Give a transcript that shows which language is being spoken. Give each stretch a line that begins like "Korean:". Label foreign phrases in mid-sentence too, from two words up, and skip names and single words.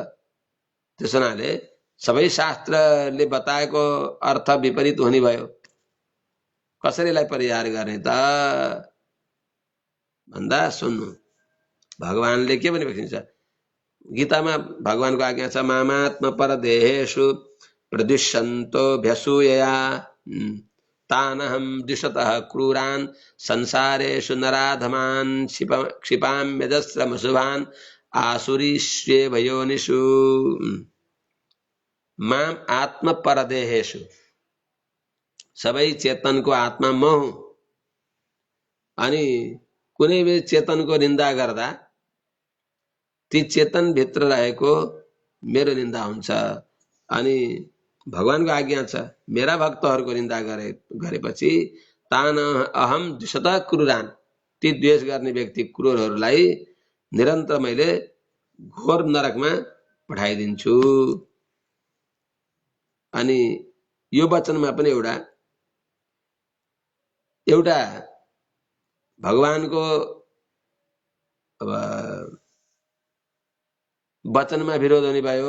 Nepali: त्यस हुनाले सबै शास्त्रले बताएको अर्थ विपरीत हुने भयो। कसरीलाई परिहार गर्ने त भन्दा सुन्नु, भगवानले के भनिरहेको छ गीतामा। भगवानको आज्ञा छ,
Sanskrit: मामात्म परदेहेषु प्रदुष्यन्तो भ्यसूयया तानहं द्विषतः क्रूरान् संसारेषु नराधमान् क्षिपाम्यजस्रमशुभान् आसुरीष्वेभयोनिषु। माम आत्म परदेहेषु,
Nepali: सबै चेतनको आत्मा म हुँ। अनि कुनै भी चेतनको निन्दा गर्दा ती चेतन भित्र रहेको मेरो निन्दा हुन्छ। अनि भगवानको आज्ञा छ, मेरा भक्तहरूको निन्दा गरेपछि
Sanskrit: तान अहम द्विषतः क्रूरान,
Nepali: ती द्वेष गर्ने व्यक्ति क्रूरहरूलाई निरन्तर मैले घोर नरकमा पठाइदिन्छु। अनि यो वचनमा पनि एउटा भगवानको अब वचनमा विरोध हुने भयो।